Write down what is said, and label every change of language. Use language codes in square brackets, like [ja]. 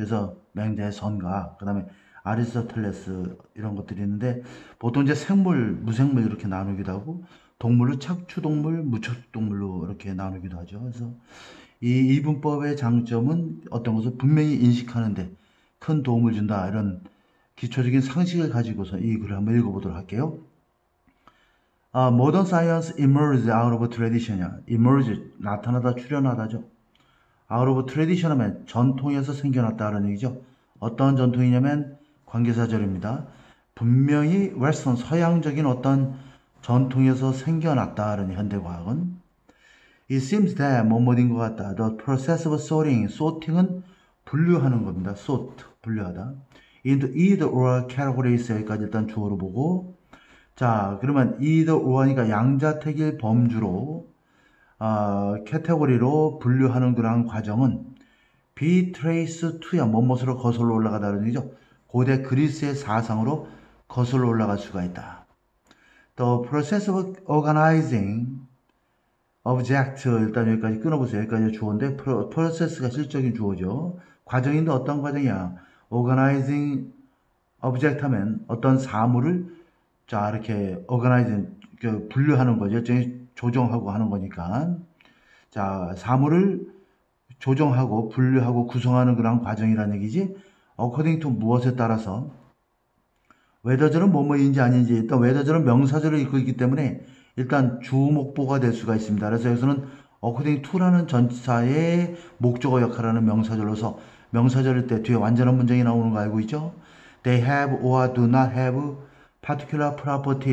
[ko] 그래서 맹자의 선가, 그 다음에 아리스토텔레스 이런 것들이 있는데, 보통 이제 생물, 무생물 이렇게 나누기도 하고 동물로 척추동물, 무척추동물로 이렇게 나누기도 하죠. 그래서 이 이분법의 장점은 어떤 것을 분명히 인식하는데 큰 도움을 준다, 이런 기초적인 상식을 가지고서 이 글을 한번 읽어보도록 할게요. [en] Modern science emerged out of tradition. [ko] emerge, 나타나다, 출현하다죠. [en] out of tradition [ko] 하면 전통에서 생겨났다는 얘기죠. 어떤 전통이냐면 관계사절입니다. 분명히 웨스턴, 서양적인 어떤 전통에서 생겨났다는 현대과학은 [en] It seems that [ko] 뭐뭐인 것 같다. [en] The process of sorting, sorting은 [ko] 분류하는 겁니다. sort, 분류하다. [en] into either or categories, [ko] 여기까지 일단 주어로 보고, 자, 그러면 either or니까 양자택일 범주로 카테고리로 분류하는 그러한 과정은 be trace to야, 뭐뭇으로 거슬러 올라가다는 얘기죠. 고대 그리스의 사상으로 거슬러 올라갈 수가 있다. [en] The process of organizing object, [ko] 일단 여기까지 끊어보세요. 여기까지 주어인데 process가 실적인 주어죠. 과정인데 어떤 과정이야? [en] organizing object [ko] 하면 어떤 사물을 자 이렇게 organizing, 분류하는 거죠. 조정하고 하는 거니까. 자, 사물을 조정하고 분류하고 구성하는 그런 과정이라는 얘기지. according to 무엇에 따라서, whether절은 뭐뭐인지 아닌지, 일단 whether절은 명사절을 읽고 있기 때문에 일단 주목보가 될 수가 있습니다. 그래서 여기서는 according to라는 전치사의 목적어 역할을 하는 명사절로서, 명사절일 때 뒤에 완전한 문장이 나오는 거 알고 있죠? [en] They have or do not have particular property.